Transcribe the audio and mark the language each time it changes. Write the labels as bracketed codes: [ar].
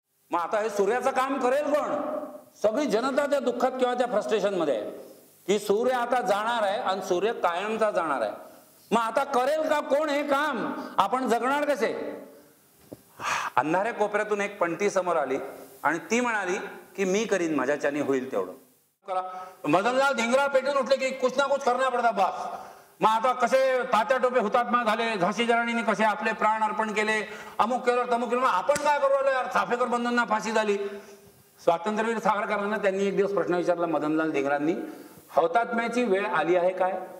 [mr] मग आता हे सूर्याचं काम करेल कोण? सगळी जनता त्या दुःखात किंवा त्या फ्रस्ट्रेशन मध्ये आहे की सूर्य आता जाणार आहे आणि सूर्य कायमचा जाणार आहे. मग आता करेल का कोण हे काम? आपण जगणार कसे? अंधाऱ्या कोपऱ्यातून एक पणती समोर आली आणि ती म्हणाली की मी करीन, माझ्याच्याने होईल तेवढं करा. मदनलाल धिंगरा पेटून उठले की [hi] कुछ ना कुछ करना पडता बस. [mr] मग आता कसे तात्या टोपे हुतात्मा झाले, झाशीच्या राणीने कसे आपले प्राण अर्पण केले, अमुक केलं तमुक केलं, आपण काय करू आलो यार? चाफेकर बंधूंना फाशी झाली. स्वातंत्र्यवीर सावरकरांना त्यांनी एक दिवस प्रश्न विचारला मदनलाल धिंगरांनी, हौतात्म्याची वेळ आली आहे काय?